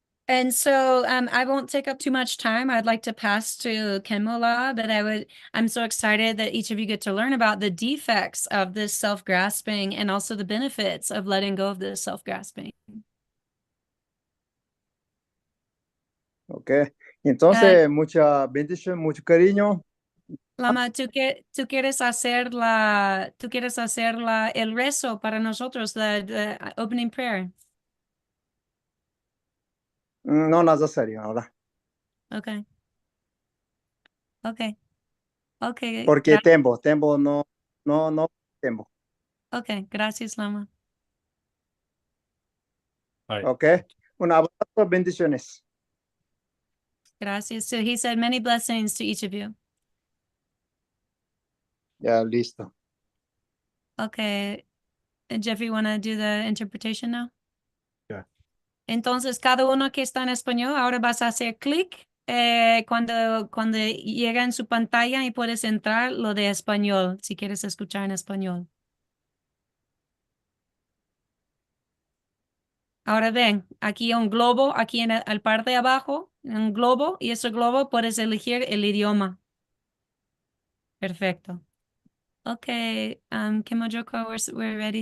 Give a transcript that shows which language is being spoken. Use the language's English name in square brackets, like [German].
[English] And so I won't take up too much time. I'd like to pass to KhenmoLa, but I'm so excited that each of you get to learn about the defects of this self-grasping and also the benefits of letting go of this self-grasping. [Spanish] Ok, entonces mucha bendición, mucho cariño. Lama, ¿tú quieres hacer el rezo para nosotros, [English] the opening prayer? [Spanish] No necesario ahora. [English] Okay. Okay. Okay. [Spanish] Porque tiempo no tiempo. Okay. Gracias, Lama. [English] All right. [Spanish] Ok, un abrazo, bendiciones. Gracias. [English] So he said many blessings to each of you. [Spanish] Ya, listo. [English] Okay. Jeffrey, want to do the interpretation now? Yeah. [Spanish] Entonces, cada uno que está en español, ahora vas a hacer clic cuando llega en su pantalla y puedes entrar lo de español, si quieres escuchar en español. Ahora ven, aquí hay un globo, aquí en el parte de abajo, un globo, y ese globo puedes elegir el idioma. Perfecto. [English] Okay, Kimojoko, we're ready.